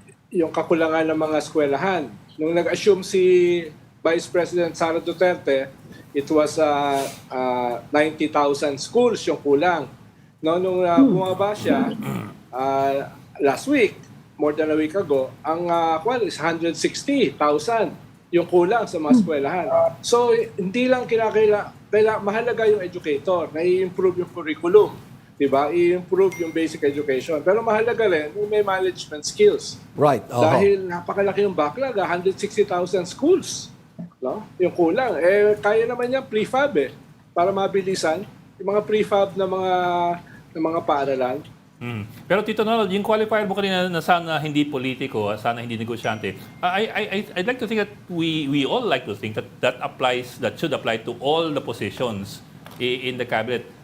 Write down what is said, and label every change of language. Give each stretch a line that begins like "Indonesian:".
Filipino: yung kakulangan ng mga eskwelahan. Nung nag-assume si Vice President Sara Duterte,
English: it was 90,000 schools
Filipino: yung kulang. No, nung bumaba siya
English: last week, more than a week ago,
Filipino: ang is 160,000 yung kulang sa mga eskwelahan. So hindi lang mahalaga yung educator, na i-improve yung curriculum, 'di ba? I-improve yung basic education. Pero mahalaga rin yung may management skills.
English: Right.
Filipino: Dahil napakalaki yung backlog, 160,000 schools. No? Yung kulang. Kaya naman yan prefab para mabilisan. Yung mga prefab na mga paaralan. Pero Tito Ronald, yung qualifier mo kanina na sana hindi politiko, sana hindi negosyante,
English: I'd like to think that we all like to think that should apply to all the positions in the cabinet.